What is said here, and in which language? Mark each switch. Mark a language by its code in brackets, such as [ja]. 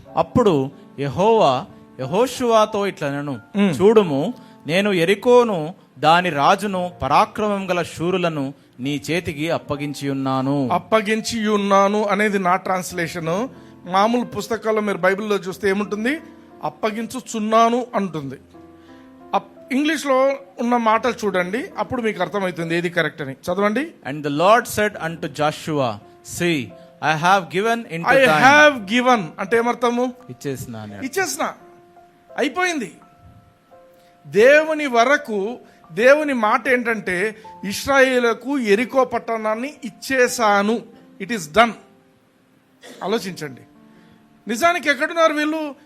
[te] అప్పుడు యెహోవా యెహోషువతో ఇట్లనెను, చూడుము, నేను ఎరికోను దాని రాజును పరాక్రమం గల శూరులను నీ చేతికి అప్పగించి ఉన్నాను. అప్పగించి ఉన్నాను అనేది నా ట్రాన్స్లేషన్. మామూలు పుస్తకాల్లో మీరు బైబిల్లో చూస్తే ఏముంటుంది? అప్పగించుచున్నాను అంటుంది. ఇంగ్లీష్లో ఉన్న మాటలు చూడండి, అప్పుడు మీకు అర్థమవుతుంది ఏది కరెక్ట్ అని. చదవండి. [en] And the Lord said unto Joshua, see, I have given into I thine. have given [te] అంటే ఏమర్థము? ఇచ్చేసిన, అయిపోయింది. దేవుని వరకు దేవుని మాట ఏంటంటే ఇశ్రాయేలుకు ఎరికో పట్టణాన్ని ఇచ్చేసాను. [en] It is done. [te] ఆలోచించండి. నిజానికి ఎక్కడున్నారు వీళ్ళు?